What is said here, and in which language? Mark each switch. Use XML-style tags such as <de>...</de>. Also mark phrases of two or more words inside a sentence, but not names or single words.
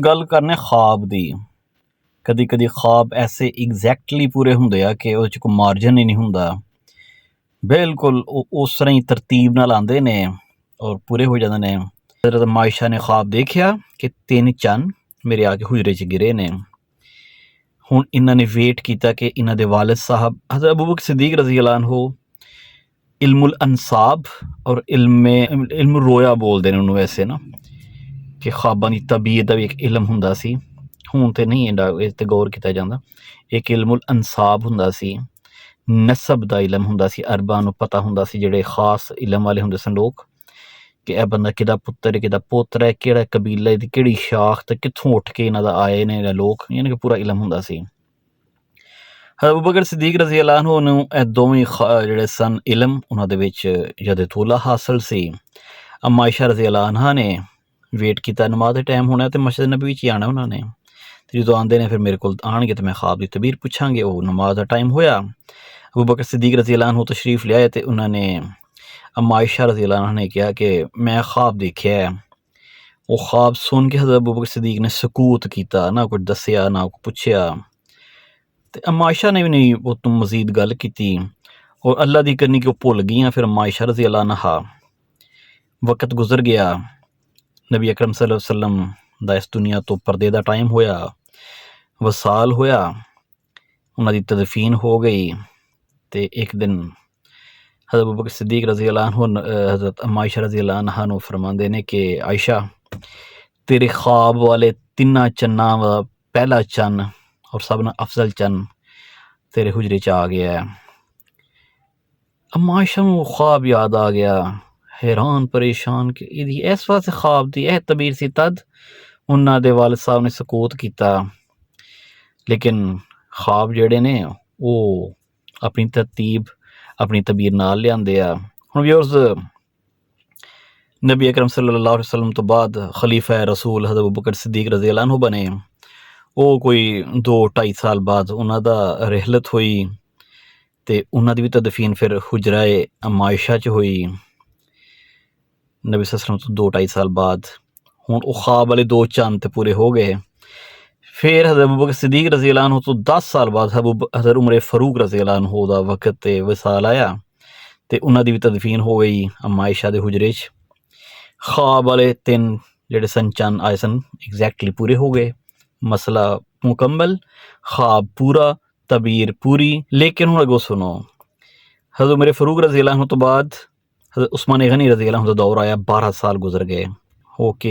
<pa>ਗੱਲ ਕਰਨੇ ख्वाब ਦੀ। ਕਦੀ ਕਦੀ ख्वाब ਐਸੇ ਐਗਜ਼ੈਕਟਲੀ ਪੂਰੇ ਹੁੰਦੇ ਆ ਕਿ ਉਹਦੇ 'ਚ ਕੋਈ ਮਾਰਜਨ ਹੀ ਨਹੀਂ ਹੁੰਦਾ। ਬਿਲਕੁਲ ਉਹ ਉਸ ਤਰ੍ਹਾਂ ਹੀ ਤਰਤੀਬ ਨਾਲ ਆਉਂਦੇ ਨੇ ਔਰ ਪੂਰੇ ਹੋ ਜਾਂਦੇ ਨੇ। ਹਜ਼ਰਤ ਮਾਇਸ਼ਾ ਨੇ ख्वाब ਦੇਖਿਆ ਕਿ 3 ਚੰਨ ਮੇਰੇ ਆ ਕੇ ਹੁਜਰੇ 'ਚ ਗਿਰੇ ਨੇ। ਹੁਣ ਇਹਨਾਂ ਨੇ ਵੇਟ ਕੀਤਾ ਕਿ ਇਹਨਾਂ ਦੇ ਵਾਲਿਦ ਸਾਹਿਬ ਹਜ਼ਰਤ ਅਬੂ ਬਕਰ ਸਿद्दीक़</pa> <ar>رضي الله عنه علم الأنساب</ar> <pa>ਔਰ ਇਲਮ ਰੋਇਆ ਬੋਲਦੇ ਨੇ ਉਹਨੂੰ ਵੈਸੇ ਨਾ, ਕਿ ख्वाबाਂ ਦੀ ਤਬੀਅਤ ਦਾ ਵੀ ਇੱਕ ਇਲਮ ਹੁੰਦਾ ਸੀ। ਹੁਣ ਤਾਂ ਨਹੀਂ ਇਸ 'ਤੇ ਗੌਰ ਕੀਤਾ ਜਾਂਦਾ। ਇੱਕ</pa> <ar>علم الأنساب</ar> <pa>ਹੁੰਦਾ ਸੀ, ਨਸਬ ਦਾ ਇਲਮ ਹੁੰਦਾ ਸੀ। ਅਰਬਾਂ ਨੂੰ ਪਤਾ ਹੁੰਦਾ ਸੀ, ਜਿਹੜੇ ਖਾਸ ਇਲਮ ਵਾਲੇ ਹੁੰਦੇ ਸਨ ਲੋਕ, ਕਿ ਇਹ ਬੰਦਾ ਕਿਹਦਾ ਪੁੱਤਰ ਹੈ, ਕਿਹਦਾ ਪੋਤਰਾ ਹੈ, ਕਿਹੜਾ ਕਬੀਲਾ ਦੀ ਕਿਹੜੀ ਸ਼ਾਖ ਤੇ ਕਿੱਥੋਂ ਉੱਠ ਕੇ ਇਹਨਾਂ ਦਾ ਆਏ ਨੇ ਲੋਕ, ਯਾਨੀ ਕਿ ਪੂਰਾ ਇਲਮ ਹੁੰਦਾ ਸੀ। ਅਬੂ ਬਕਰ ਸਿद्दीक़</pa> <ar>رضي الله عنه</ar> <pa>ਨੂੰ ਇਹ ਦੋਵੇਂ ਜਿਹੜੇ ਸਨ ਇਲਮ, ਉਹਨਾਂ ਦੇ ਵਿੱਚ ਯਦਤੁਲਾ ਹਾਸਲ ਸੀ। ਅम्मा आयशा</pa> <ar>رضي الله عنها</ar> <pa>ਨੇ ਵੇਟ ਕੀਤਾ, ਨਮਾਜ਼ ਦਾ ਟਾਈਮ ਹੋਣਾ ਅਤੇ ਮਸਜਿਦ ਨਬੀ ਵਿੱਚ ਹੀ ਆਉਣਾ ਉਹਨਾਂ ਨੇ। ਅਤੇ ਜਦੋਂ ਆਉਂਦੇ ਨੇ ਫਿਰ ਮੇਰੇ ਕੋਲ ਆਉਣਗੇ ਅਤੇ ਮੈਂ ख्वाब ਦੀ ਤਬੀਰ ਪੁੱਛਾਂਗੇ। ਉਹ ਨਮਾਜ਼ ਦਾ ਟਾਈਮ ਹੋਇਆ, ਅਬੂ ਬਕਰ सिद्दीक़</pa> <ar>رضي الله عنه</ar> <pa>ਤਸ਼ਰੀਫ ਲਿਆਏ ਅਤੇ ਉਹਨਾਂ ਨੇ अम्मा आयशा</pa> <ar>رضي الله عنها</ar> <pa>ਨੇ ਕਿਹਾ ਕਿ ਮੈਂ ख्वाब ਦੇਖਿਆ ਹੈ। ਉਹ ख्वाब ਸੁਣ ਕੇ ਹਜ਼ਰਤ ਅਬੂ ਬਕਰ सिद्दीक़ ਨੇ ਸਕੂਤ ਕੀਤਾ, ਨਾ ਕੁਝ ਦੱਸਿਆ ਨਾ ਕੁਝ ਪੁੱਛਿਆ। ਅਤੇ अम्मा आयशा ਨੇ ਵੀ ਨਹੀਂ ਉਹ ਤੋਂ ਮਜ਼ੀਦ ਗੱਲ ਕੀਤੀ ਔਰ ਅੱਲਾ ਦੀ ਕਰਨੀ ਕਿ ਉਹ ਭੁੱਲ ਗਈਆਂ। ਫਿਰ अम्मा आयशा</pa> <ar>رضي الله عنها</ar> <pa>ਵਕਤ ਗੁਜ਼ਰ ਗਿਆ, ਨਬੀ ਅਕਰਮ</pa> <ar>صلى الله عليه وسلم</ar> <pa>ਦਾ ਇਸ ਦੁਨੀਆ ਤੋਂ ਪਰਦੇ ਦਾ ਟਾਈਮ ਹੋਇਆ, ਵਸਾਲ ਹੋਇਆ, ਉਹਨਾਂ ਦੀ ਤਦਫੀਨ ਹੋ ਗਈ। ਅਤੇ ਇੱਕ ਦਿਨ ਹਜ਼ਰਤ ਅਬੂ ਬਕਰ सिद्दीक़</pa> <ar>رضي الله عنه</ar> <pa>हज़रत अम्मा आयशा</pa> <ar>رضي الله عنها</ar> <pa>ਨੂੰ ਫਰਮਾਉਂਦੇ ਨੇ ਕਿ आयशा, ਤੇਰੇ ख्वाब ਵਾਲੇ 3 ਚੰਨਾਂ ਦਾ ਪਹਿਲਾ ਚੰਨ ਔਰ ਸਭ ਨਾਲ ਅਫਜ਼ਲ ਚੰਨ ਤੇਰੇ ਹੁਜਰੇ 'ਚ ਆ ਗਿਆ ਹੈ। अम्मा आयशा ਨੂੰ ख्वाब ਯਾਦ ਆ ਗਿਆ, ਹੈਰਾਨ ਪਰੇਸ਼ਾਨ ਕਿ ਇਹਦੀ ਇਸ ਵਾਸਤੇ ख्वाब ਦੀ ਇਹ ਤਬੀਰ ਸੀ। ਤਦ ਉਹਨਾਂ ਦੇ ਵਾਲਿਦ ਸਾਹਿਬ ਨੇ ਸਕੂਤ ਕੀਤਾ। ਲੇਕਿਨ ख्वाब ਜਿਹੜੇ ਨੇ ਉਹ ਆਪਣੀ ਤਰਤੀਬ ਆਪਣੀ ਤਬੀਰ ਨਾਲ ਲਿਆਉਂਦੇ ਆ। ਹੁਣ ਵਿਊਅਰਸ, ਨਬੀ ਅਕਰਮ</pa> <ar>صلى الله عليه وسلم</ar> <pa>ਤੋਂ ਬਾਅਦ ਖਲੀਫਾ ਰਸੂਲ ਹਜ਼ਰਤ ਅਬੂ ਬਕਰ सिद्दीक़</pa> <ar>رضي الله عنه</ar> <pa>ਬਣੇ। ਉਹ ਕੋਈ 2-2.5 ਸਾਲ ਬਾਅਦ ਉਹਨਾਂ ਦਾ ਰਿਹਲਤ ਹੋਈ ਅਤੇ ਉਹਨਾਂ ਦੀ ਵੀ ਤਦਫੀਨ ਫਿਰ ਹੁਜਰਾ अम्मा आयशा 'ਚ ਹੋਈ ਨਬੀ</pa> <ar>صلى الله عليه وسلم</ar> <pa>ਤੋਂ 2-2.5 ਸਾਲ ਬਾਅਦ। ਹੁਣ ਉਹ ख्वाब ਵਾਲੇ 2 ਚੰਨ ਤੇ ਪੂਰੇ ਹੋ ਗਏ। ਫਿਰ ਹਜ਼ਰਤ ਅਬੂ ਬਕਰ सिद्दीक़</pa> <ar>رضي الله عنه</ar> <pa>ਤੋਂ 10 ਸਾਲ ਬਾਅਦ ਹਜ਼ਰਤ ਉਮਰ ਫਾਰੂਕ</pa> <ar>رضي الله عنه</ar> <pa>ਦਾ ਵਕਤ ਅਤੇ ਵਿਸਾਲ ਆਇਆ ਅਤੇ ਉਹਨਾਂ ਦੀ ਵੀ ਤਦਫੀਨ ਹੋ ਗਈ अम्मा आयशा ਦੇ ਹੁਜਰੇ 'ਚ। ख्वाब ਵਾਲੇ 3 ਜਿਹੜੇ ਸਨ ਚੰਨ ਆਏ ਸਨ ਐਗਜ਼ੈਕਟਲੀ ਪੂਰੇ ਹੋ ਗਏ। ਮਸਲਾ ਮੁਕੰਮਲ, ख्वाब ਪੂਰਾ, ਤਬੀਰ ਪੂਰੀ। ਲੇਕਿਨ ਹੁਣ ਅੱਗੋਂ ਸੁਣੋ, ਹਜ਼ਰਤ ਉਮਰ ਫਾਰੂਕ</pa> <ar>رضي الله عنه</ar> <pa>ਤੋਂ ਬਾਅਦ हज़रत उस्मान गनी</pa> <ar>رضي الله عنه</ar> <pa>ਦਾ ਦੌਰ ਆਇਆ, 12 ਸਾਲ ਗੁਜ਼ਰ ਗਏ ਹੋ ਕੇ।</pa>